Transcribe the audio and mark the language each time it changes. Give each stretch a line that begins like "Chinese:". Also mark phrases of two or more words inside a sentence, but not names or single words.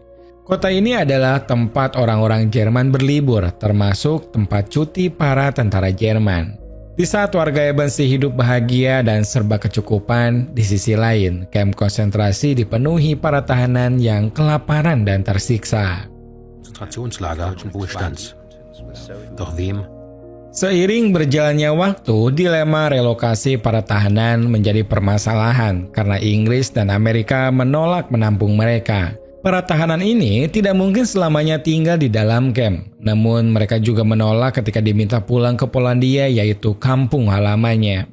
Indonesian: Kota ini adalah tempat orang-orang Jerman berlibur, termasuk tempat cuti para tentara Jerman. Di saat warga Ebensee hidup bahagia dan serba kecukupan, di sisi lain, kamp konsentrasi dipenuhi para tahanan yang kelaparan dan tersiksa.
German: Konzentrationslager und Wohlstands. Doch wem?
Indonesian: Seiring berjalannya waktu, dilema relokasi para tahanan menjadi permasalahan karena Inggris dan Amerika menolak menampung mereka. Para tahanan ini tidak mungkin selamanya tinggal di dalam kamp, namun mereka juga menolak ketika diminta pulang ke Polandia, yaitu kampung halamannya.